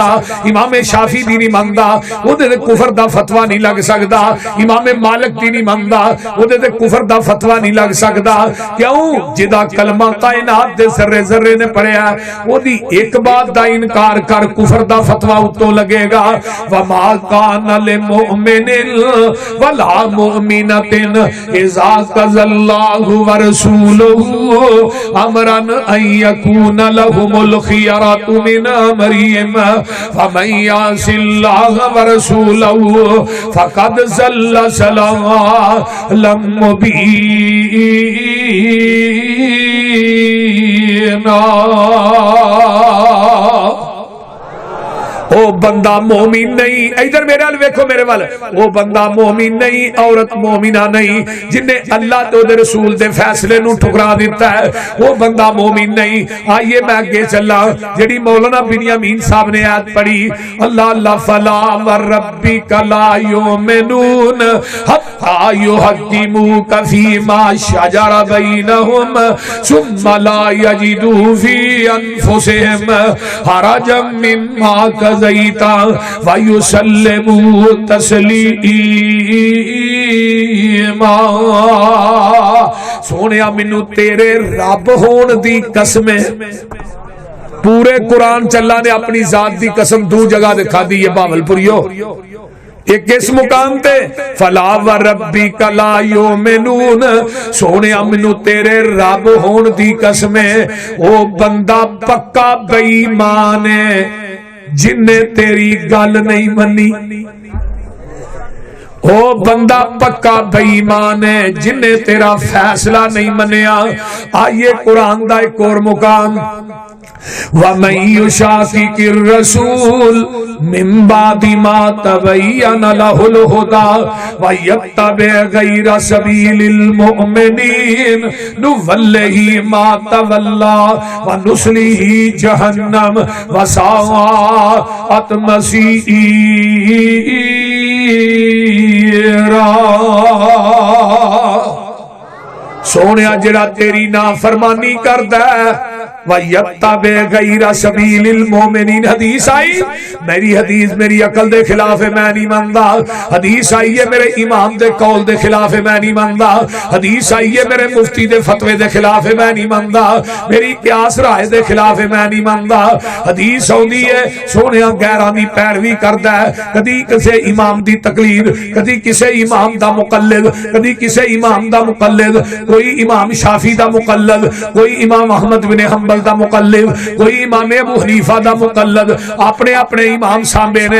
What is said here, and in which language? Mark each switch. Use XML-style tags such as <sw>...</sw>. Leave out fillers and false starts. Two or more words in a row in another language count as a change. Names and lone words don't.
<pa>امام شافعی دی نہیں منندا اوہدے تے کفر دا فتویٰ نہیں لگ سکدا. امام مالک دی نہیں منندا اوہدے تے کفر دا فتویٰ نہیں لگ سکدا. کیوں? جہدا کلمہ کائنات دے ذرے ذرے نے پڑھیا اوہدی اک بات دا انکار کر، کفر دا فتویٰ اتوں لگے گا.</pa> <ar>و ما كان مؤمن ولا مؤمنة إذا قضى الله و رسوله أمرا أن يكون لهم الخيرة من أمرهم فمن يعص الله و رسوله فقد ضل ضلالا مبينا.</ar> <pa>او بندہ مومن نہیں، ادھر میرے ول ویکھو، میرے ول، وہ بندہ مومن نہیں، عورت مومنہ نہیں جنہاں اللہ تو دے رسول دے فیصلے نوں ٹھکرا دتا ہے، وہ بندہ مومن نہیں. آئیے میں اگے چلاں، جیڑی مولانا بنیامین صاحب نے آیت پڑھی,</pa> <ar>الله الله فلا و ربك لا يؤمنون حتى يحكموك فيما شجر بينهم ثم لا يجدوا في أنفسهم حرجا مما قضيت و يسلموا تسليما.</ar> <pa>سوہنیا مینوں تیرے رب ہون دی قسم ہے، پورے قرآن چ اللہ نے اپنی ذات دی قسم دو جگہ کھا دی ہے بہاولپوریو. اک اس مقام تے</pa> <ar>फला व रब्बिका ला युमिनून,</ar> <pa>سوہنیا مینوں تیرے رب ہون دی قسم ہے، او بندہ پکا بے ایمان ہے. جن نے تیری گل نہیں منی، او بندہ پکا بے ایمان ہے جن نے تیرا فیصلہ نہیں منیا۔ آئیے قرآن دا ایک اور مقام،</pa> <ar>وَمَن يُشَاقِقِ الرَّسُولَ مِن بَعْدِ مَا تَبَيَّنَ لَهُ الْهُدَى وَيَتَّبِعْ غَيْرَ سَبِيلِ الْمُؤْمِنِينَ نُوَلِّهِ مَا تَوَلَّى وَنُصْلِهِ جَهَنَّمَ وَسَاءَتْ مَصِيرًا۔</ar> <pa>سونیا جڑا تیری نافرمانی کردا ہے،</pa> <ar>وَيَتَّبِعْ غَيْرَ سَبِيلِ الْمُؤْمِنِينَ،</ar> <pa>حدیث آئی، میری حدیث میری عقل دے خلاف ہے میں نہیں ماندا، حدیث آئی ہے میرے امام دے قول دے خلاف ہے میں نہیں ماندا، حدیث آئی ہے میرے مفتی دے فتوے دے خلاف ہے میں نہیں ماندا، میری قیاس رائے دے خلاف ہے میں نہیں ماندا۔ حدیث ہوندی ہے سونیا غیراں دی پیروی کردا ہے، کدی کسے امام دی تقلید، کدی کسے امام دا مقلد، کدی کسے امام دا مقلد، کوئی امام شافی دا مقلد، کوئی امام احمد بن حنبل دا مقلد، کوئی امام ابو حنیفہ دا مقلد، اپنے اپنے امام سامنے نے۔</pa>